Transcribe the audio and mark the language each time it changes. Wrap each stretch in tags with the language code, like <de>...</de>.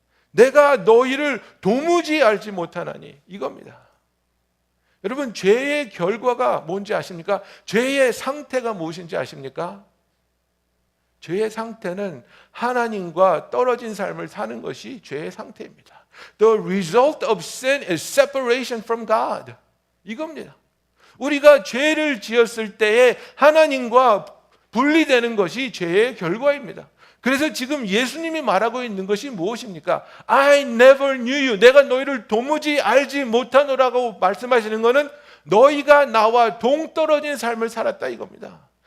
<ko>내가 너희를 도무지 알지 못하나니 이겁니다. 여러분 죄의 결과가 뭔지 아십니까? 죄의 상태가 무엇인지 아십니까? 죄의 상태는 하나님과 떨어진 삶을 사는 것이 죄의 상태입니다.</ko> <en>The result of sin is separation from God.</en> <ko>이겁니다. 우리가 죄를 지었을 때에 하나님과 분리되는 것이 죄의 결과입니다. 그래서 지금 예수님이 말하고 있는 것이 무엇입니까?</ko> <en>I never knew you.</en> <ko>내가 너희를 도무지 알지 못하노라고 말씀하시는 것은 너희가 나와 동떨어진 삶을 살았다 이겁니다.</ko>